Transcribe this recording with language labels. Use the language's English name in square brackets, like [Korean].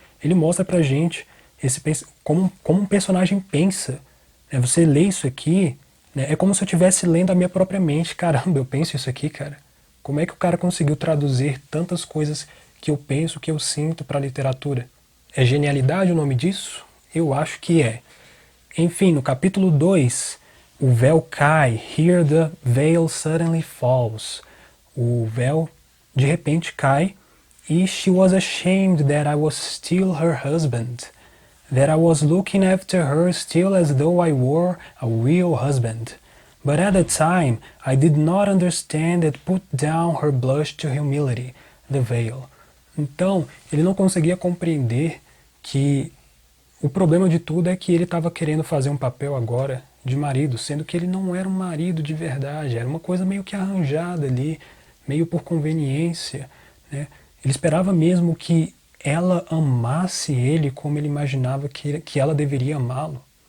[Portuguese] Ele mostra pra gente como um personagem pensa. Né? Você lê isso aqui, né? É como se eu estivesse lendo a minha própria mente. Caramba, eu penso isso aqui, cara. Como é que o cara conseguiu traduzir tantas coisas que eu penso, que eu sinto para a literatura? É genialidade o nome disso? Eu acho que é. Enfim, no capítulo 2, o véu cai. [English] Here the veil suddenly falls. [Portuguese] O véu de repente cai. [English] E she was ashamed that I was still her husband. That I was looking after her still as though I were a real husband. But at the time, I did not understand that put down her blush to humility, the veil. [Portuguese] Então, ele não conseguia compreender que o problema de tudo é que ele estava querendo fazer um papel agora de marido, sendo que ele não era um marido de verdade, era uma coisa meio que arranjada ali, meio por conveniência. Né? Ele esperava mesmo que ela amasse ele como ele imaginava que ela deveria amá-lo.